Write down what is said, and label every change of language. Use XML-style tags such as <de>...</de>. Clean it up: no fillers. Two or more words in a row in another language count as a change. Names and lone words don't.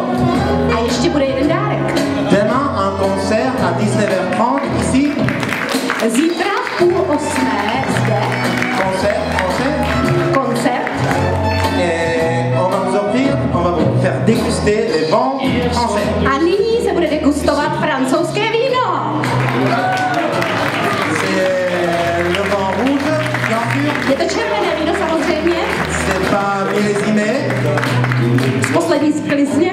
<cs>A ještě bude jeden dárek.</cs> <fr>Demain, un concert à 19h30 ici.</fr> <cs>Zítra v 7:30 zde. Koncert.</cs> <fr>Et on va vous offrir, on va vous faire déguster les bons français.</fr> <cs>A nyní se bude degustovat francouzské víno.</cs> <fr>C'est le vin rouge, bien sûr.</fr> <cs>Je to červené víno samozřejmě.</cs> <fr>C'est pas millésimé.</fr> <cs>Z poslední sklizně.</cs>